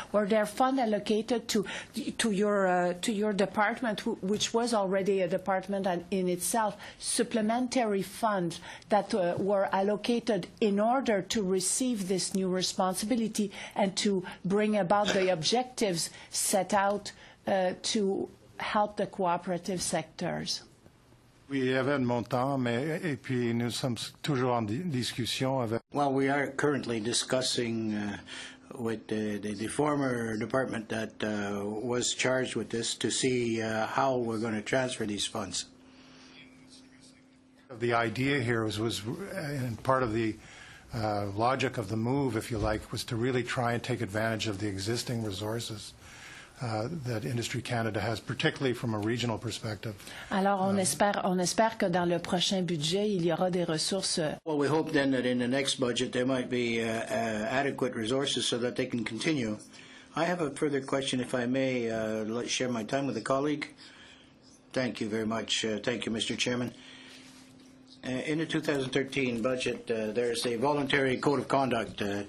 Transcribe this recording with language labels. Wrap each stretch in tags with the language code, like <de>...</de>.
<en>Were there funds allocated to your department, which was already a department in itself, supplementary funds that were allocated in order to receive this new responsibility and to bring about the objectives set out to help the cooperative sectors?</en> <fr>Oui, il y avait un montant, et puis nous sommes toujours en discussion avec...</fr> <en>Well, we are currently discussing with the former department that was charged with this to see how we're going to transfer these funds. The idea here was and part of the logic of the move, if you like, was to really try and take advantage of the existing resources that Industry Canada has, particularly from a regional perspective.</en> <fr>Alors, on espère que dans le prochain budget, il y aura des ressources.</fr> <en>Well, we hope then that in the next budget there might be adequate resources so that they can continue. I have a further question, if I may share my time with a colleague. Thank you very much. Thank you, Mr. Chairman. In the 2013 budget, there's a voluntary code of conduct.</en>